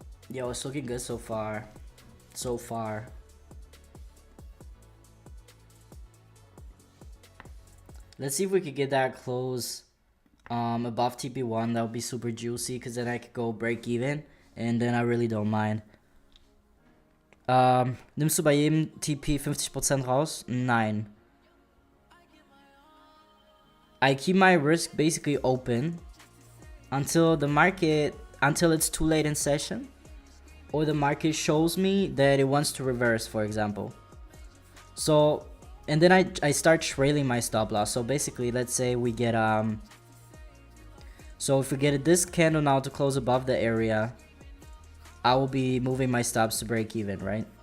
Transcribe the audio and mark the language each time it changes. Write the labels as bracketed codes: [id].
[en] Yo, it's looking good so far. Let's see if we could get that close above TP1. That would be super juicy, because then I could go break even, and then I really don't mind. [de] Nimmst du bei jedem TP 50% raus? Nein. [en] I keep my risk basically open until it's too late in session, or the market shows me that it wants to reverse, for example. So, and then I start trailing my stop loss. So basically, let's say we get so if we get this candle now to close above the area, I will be moving my stops to break even, right?